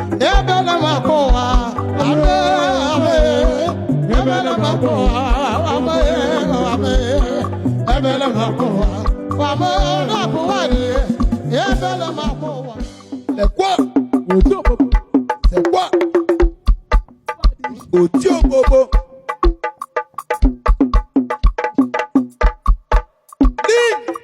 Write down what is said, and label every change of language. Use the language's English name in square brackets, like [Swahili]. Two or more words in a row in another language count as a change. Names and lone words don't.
[Igbo] Ebele m akwa ụwa. Ame, ame. Ebele m akwa ụwa. Ame, ame. Ebele m akwa ụwa. Ame, ọ na-abụ nwaanyị. Ebele m akwa ụwa. [French] C'est quoi? [Igbo] Oti obobo. [French] C'est quoi? [Igbo] Oti obobo. Lean.